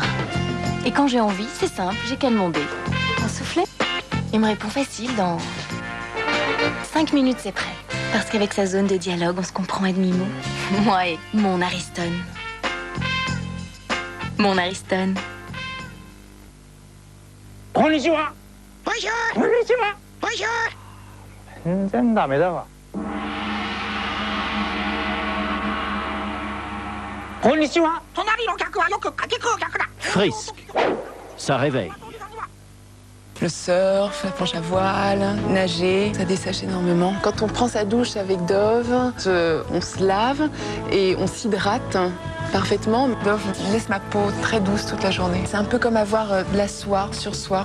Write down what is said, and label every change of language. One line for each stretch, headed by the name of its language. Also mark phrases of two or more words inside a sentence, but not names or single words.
French: Et quand j'ai envie, c'est simple, j'ai qu'à demander. Un soufflet? Il me répond facile, dans 5 minutes, c'est prêt. Parce qu'avec sa zone de dialogue, on se comprend à demi-mot. Moi et mon Ariston. Mon Ariston. Konnichiwa. Bonjour. Konnichiwa. Bonjour.
Japanese: 全然ダメだわ。こんにちは。隣の客はよくかき食う客だ。
French: Frisque. Ça réveille. Le surf, la planche à voile, nager, ça dessèche énormément. Quand on prend sa douche avec Dove, on se lave et on s'hydrate parfaitement. Dove laisse ma peau très douce toute la journée. C'est un peu comme avoir de la soie sur soi.